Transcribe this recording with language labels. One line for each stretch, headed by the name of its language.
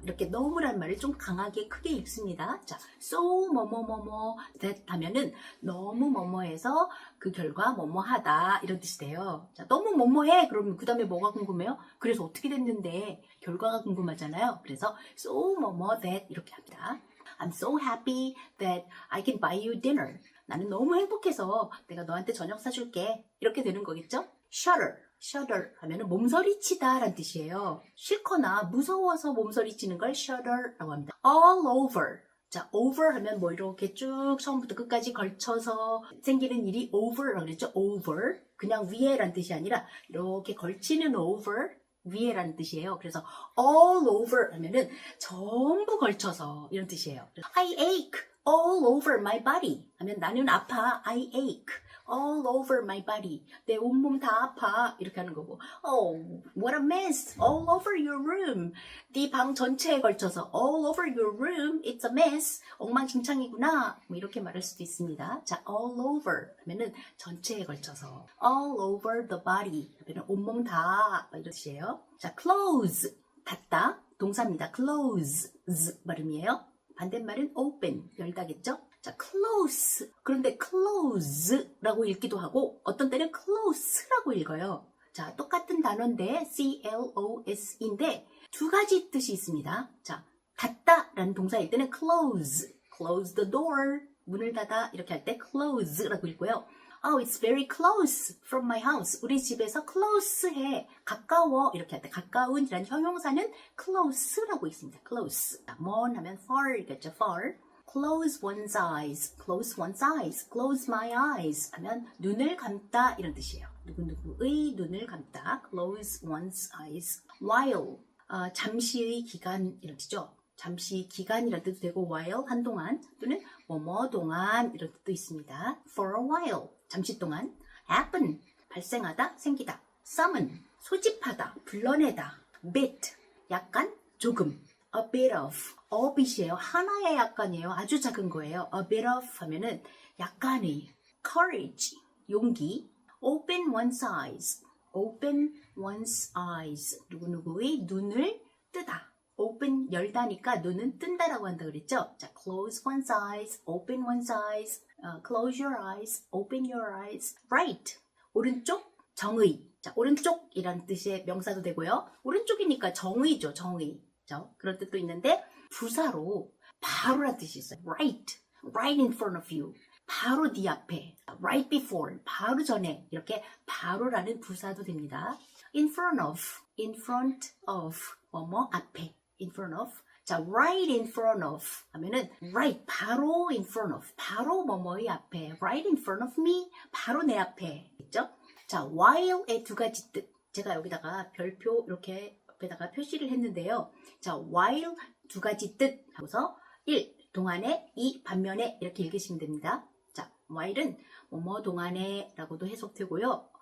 Korean: 이렇게 너무라는 말을 좀 강하게 크게 읽습니다. 자, so 뭐뭐뭐뭐 that 하면은 너무 뭐뭐해서 그 결과 뭐뭐하다 이런 뜻이 돼요. 자, 너무 뭐뭐해. 그러면 그 다음에 뭐가 궁금해요? 그래서 어떻게 됐는데 결과가 궁금하잖아요. 그래서 so 뭐뭐 that 이렇게 합니다.
English: I'm so happy that I can buy you dinner.
Korean: 나는 너무 행복해서 내가 너한테 저녁 사줄게. 이렇게 되는 거겠죠? shudder 하면은 몸서리치다 라는 뜻이에요. 싫거나 무서워서 몸서리치는 걸 shudder라고 합니다.
English: all over.
Korean: 자, over 하면 뭐 이렇게 쭉 처음부터 끝까지 걸쳐서 생기는 일이 over라고 그랬죠?
English: over.
Korean: 그냥 위에라는 뜻이 아니라 이렇게 걸치는 over. 위에라는 뜻이에요. 그래서 all over 하면은 전부 걸쳐서 이런 뜻이에요.
English: I ache all over my body 하면
Korean: 나는 아파.
English: I ache all over my body.
Korean: 내 온몸 다 아파.
English: 이렇게 하는 거고. Oh, what a mess all over your room.
Korean: 네 방 전체에 걸쳐서
English: all over your room. It's a mess.
Korean: 엉망진창이구나. 뭐 이렇게 말할 수도 있습니다. 자, all over 하면은 전체에 걸쳐서
English: all over the body
Korean: 하면은 온몸 다 이런 뜻이에요. 자, close 닫다 동사입니다. close 발음이에요. 반대말은 open 열다겠죠?
English: 자, close.
Korean: 그런데 close라고 읽기도 하고 어떤 때는 close라고 읽어요. 자, 똑같은 단어인데 close인데 두 가지 뜻이 있습니다. 자, 닫다라는 동사일 때는
English: close the door.
Korean: 문을 닫아 이렇게 할 때 close라고 읽고요.
English: Oh, it's very close from my house.
Korean: 우리 집에서 close해. 가까워. 이렇게 할 때 가까운이라는 형용사는 close라고 있습니다.
English: close. 먼 하면 far겠죠. far. Close one's eyes. Close one's eyes. Close my eyes.
Korean: 하면 눈을 감다 이런 뜻이에요. 누구누구의 눈을 감다.
English: Close one's eyes. While.
Korean: 잠시의 기간 이런 뜻이죠. 잠시 기간이라는 뜻도 되고 while 한동안 또는 뭐뭐 동안 이런 뜻도 있습니다.
English: For a while
Korean: 잠시 동안. happen 발생하다 생기다. summon 소집하다 불러내다. bit 약간 조금.
English: a bit of bit이에요.
Korean: 하나의 약간이에요. 아주 작은 거예요.
English: a bit of 하면은 약간의.
Korean: courage 용기.
English: open one's eyes
Korean: 누구누구의 눈을 뜨다. open 열다니까 눈은 뜬다라고 한다 그랬죠?
English: 자, close one's eyes, open one's eyes, close your eyes, open your eyes.
Korean: right, 오른쪽, 정의. 자, 오른쪽이라는 뜻의 명사도 되고요. 오른쪽이니까 정의죠, 정의. 그런 뜻도 있는데 부사로 바로라는 뜻이 있어요.
English: right in front of you.
Korean: 바로 네 앞에. right before, 바로 전에. 이렇게 바로라는 부사도 됩니다.
English: in front of, 뭐뭐 앞에. in front of. 자, right in front of 하면은 right, 바로 in front of, 바로 뭐뭐의 앞에. right in front of me,
Korean: 바로 내 앞에. 있죠? 자, while의 두 가지 뜻. 제가 여기다가 별표 이렇게 옆에다가 표시를 했는데요. 자, while 두 가지 뜻 하고서 1. 동안에 2. 반면에 이렇게 읽으시면 됩니다. 자, while은 뭐뭐 동안에 라고도 해석되고요.